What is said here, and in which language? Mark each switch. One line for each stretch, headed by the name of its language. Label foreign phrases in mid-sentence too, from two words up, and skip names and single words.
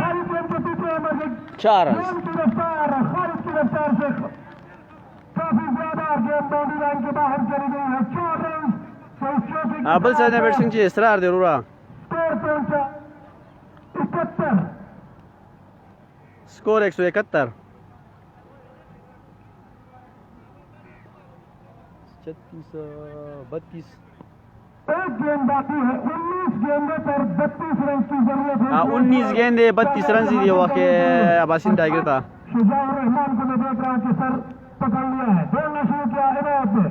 Hindi: खालिद गेंद के पीछे है, मगर 4 रन। गेंद की रफ्तार, खालिद की रफ्तार से काफी ज्यादा गेंद बाउंड्री लाइन के बाहर चली गई है, 4 रन। तो इस चौके की
Pashto: بل څه نه بیټسینګ چې اصرار دی وروره
Hindi: स्कोर पहुंचा 71। स्कोर 171 32 एक गेंद बाकी है, 19 गेंदों पर 32 रन की जरूरत है। 19 गेंदे 32 रन
Pashto: دی وخت اباسین ټایګر ته
Hindi: शुजाउर रहमान को मैं देख रहा हूं कि सर पकड़ लिया है, दौड़ना शुरू किया इनायत ने।